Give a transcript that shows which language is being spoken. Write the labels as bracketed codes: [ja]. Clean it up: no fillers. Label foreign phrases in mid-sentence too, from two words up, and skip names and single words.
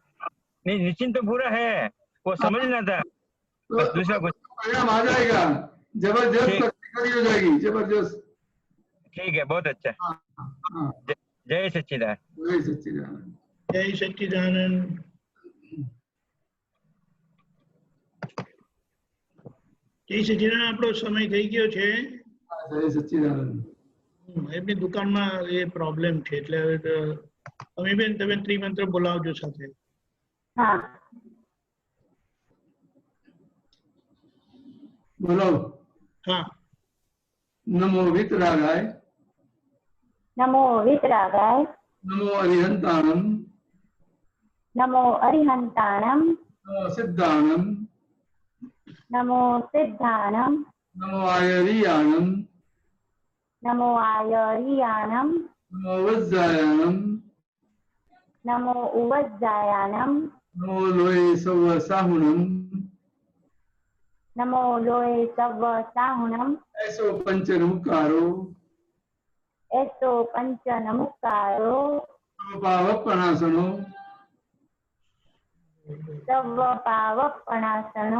[hi] नहीं, निश्चित तो पूरा है, वो समझना था। बस दूसरा कुछ परिणाम आ जाएगा, जबरदस्त शक्ति हो जाएगी, जबरदस्त। ठीक है, बहुत अच्छा। जय सच्चिदानंद। जय सच्चिदानंद। जय सच्चिदानंद। [gu] જય સચ્ચિદાનંદ, આપણો સમય થઈ ગયો છે. જય સચ્ચિદાનંદ. એમની દુકાનમાં એ પ્રોબ્લેમ છે, એટલે હવે અમીબેન તમે ત્રિમંત્ર બોલાવજો સાથે. હા, બોલો. હા. [pra] નમો વિતરાગાય. નમો વિતરાગાય. નમો અરિહંતાણમ. નમો અરિહંતાણમ. નમો સિદ્ધાણમ. नमो सिद्धानम. नमो आयरियाणम. नमो आयरियाणम. नमो वज्जायाणम. नमो उवज्जायाणम. નમો લોય સવ સાહુણમ નમો લોય સવ સાહુણમ એસો પંચ નમકારો એસો પંચ નમસ્કારો પાવપણાસનો સવ પાવપણાસનો